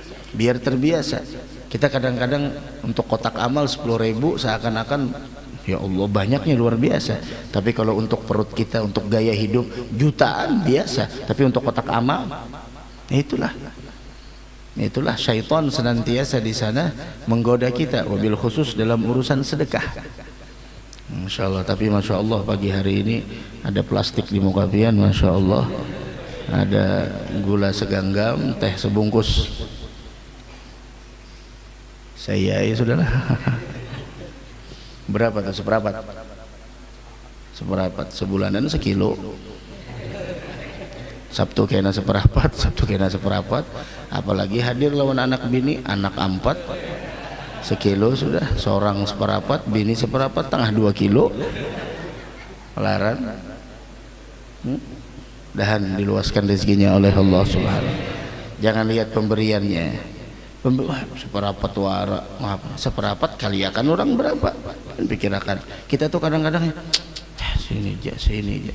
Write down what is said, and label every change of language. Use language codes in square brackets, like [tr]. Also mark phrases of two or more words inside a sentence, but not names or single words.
[bjn] Kita kadang-kadang untuk kotak amal 10.000 seakan-akan [ar] يا الله [bjn] banyaknya luar biasa, tapi kalau untuk perut kita, untuk gaya hidup jutaan biasa, tapi untuk kotak amal itulah syaitan senantiasa di sana menggoda kita, [ar] وبالخصوص [bjn] dalam urusan sedekah. [ar] ما شاء الله. [bjn] Tapi [ar] ما شاء الله [bjn] pagi hari ini ada plastik di muka pian, [ar] ما شاء الله, [bjn] ada gula segenggam, teh sebungkus. Saya ya sudahlah. Berapa tuh? Seperapat sebulanan sekilo. Sabtu kena seperapat, Sabtu kena seperapat, apalagi hadir lawan anak bini, anak 4 sekilo sudah, seorang seperapat, bini seperapat, tengah 2 kilo pelaran. Dahan diluaskan rezekinya oleh [ar] الله سبحانه. [bjn] Jangan lihat pemberiannya, seperapat wara, seperapat kali akan orang berapa, pikirkan. Kita tuh kadang-kadang sini aja.